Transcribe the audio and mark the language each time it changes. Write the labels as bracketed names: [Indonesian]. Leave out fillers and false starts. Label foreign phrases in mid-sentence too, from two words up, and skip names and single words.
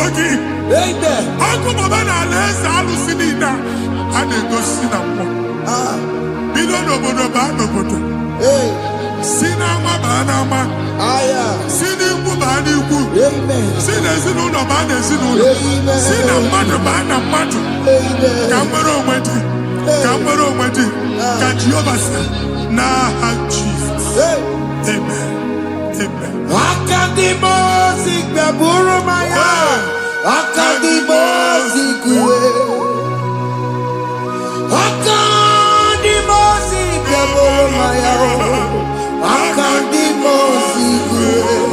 [Igbo] gị ọkụ baba na alaeze alụsị niile a na-egosi na mmụọ bido n'obodo baa n'obodo si n'ama baa n'ama si n'ikwu baa n'ikwu si n'ezinụlọ baa n'ezinụlọ si na mmadụ baa na mmadụ ka nwere onwe dị ka nwere onwe dị ka Jehova sị n'aha Jizọs. Amen. Amen. Akadimosi gbaburu maya. Akadimosi kuwe. Akadimosi gbaburu maya. Akadimosi kuwe.